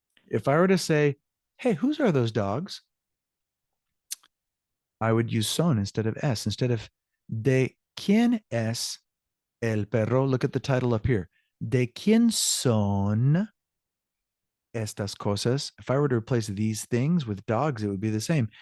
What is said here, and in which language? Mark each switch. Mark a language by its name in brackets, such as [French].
[English] If I were to say, hey, whose are those dogs? I would use son instead of es. Instead of [Spanish] de quién es el perro. [English] Look at the title up here. [Spanish] De quién son estas cosas? [English] If I were to replace these things with dogs, it would be the same.